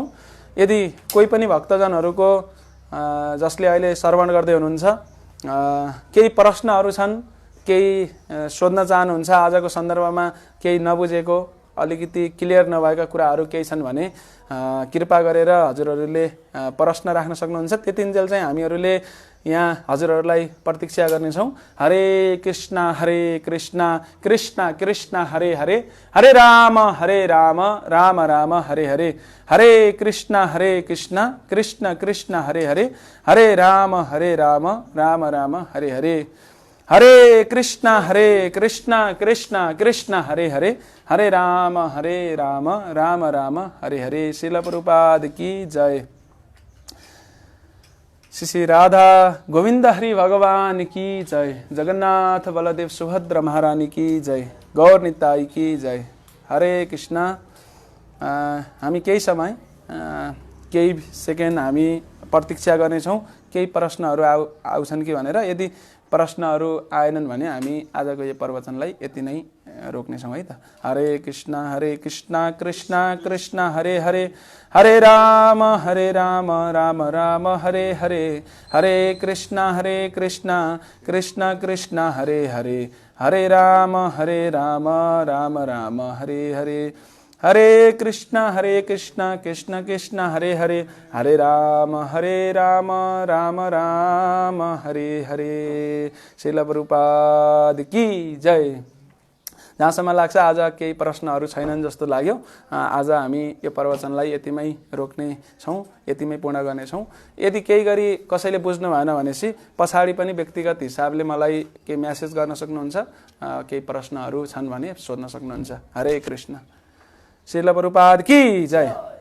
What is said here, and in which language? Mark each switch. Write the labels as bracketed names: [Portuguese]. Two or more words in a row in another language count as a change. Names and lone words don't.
[Nepali] यदि कोही पनि भक्तजनहरूको जसले अहिले श्रवण गर्दै हुनुहुन्छ केही प्रश्नहरू छन्, केही सोध्न चाहनुहुन्छ, आजको सन्दर्भमा केही नबुझेको, अलिकति क्लियर नभएका कुराहरू केही छन् भने कृपा गरेर हजुरहरूले प्रश्न राख्न सक्नुहुन्छ। त्यतिन्जेल चाहिँ हामीहरूले यहाँ हजुरहरूलाई प्रतीक्षा गर्नेछौँ। हरे कृष्ण कृष्ण कृष्ण हरे हरे, हरे राम राम राम हरे हरे, हरे कृष्ण कृष्ण कृष्ण हरे हरे, हरे राम राम राम हरे हरे, हरे कृष्ण कृष्ण कृष्ण हरे हरे, हरे राम राम राम हरे हरे। [Hindi] श्रील प्रभुपाद की जय। श्री राधा गोविंद हरि भगवान की जय। जगन्नाथ बलदेव सुभद्रा महारानी की जय। गौर निताई की जय। हरे कृष्ण। [Nepali] हामी केही समय केही सेकेन्ड हामी प्रतीक्षा गर्नेछौँ, केही प्रश्नहरू आउँछन् कि भनेर। यदि प्रश्नहरू आएनन् भने हामी आजको यो प्रवचनलाई यति नै रोक्नेछौँ है त। हरे कृष्ण कृष्ण कृष्ण हरे हरे, हरे राम राम राम हरे हरे, हरे कृष्ण कृष्ण कृष्ण हरे हरे, हरे राम राम राम हरे हरे, हरे कृष्ण कृष्ण कृष्ण हरे हरे, हरे राम राम राम हरे हरे। [Hindi] श्रील प्रभुपाद की जय। [Nepali] जहाँसम्म लाग्छ आज केही प्रश्नहरू छैनन् जस्तो लाग्यो। आज हामी यो प्रवचनलाई यतिमै रोक्नेछौँ, यतिमै पूर्ण गर्नेछौँ। यदि केही गरी कसैले बुझ्नु भएन भनेपछि पछाडि पनि व्यक्तिगत हिसाबले मलाई केही म्यासेज गर्न सक्नुहुन्छ, केही प्रश्नहरू छन् भने सोध्न सक्नुहुन्छ। [Hindi] हरे कृष्ण। श्रील प्रभुपाद की जय।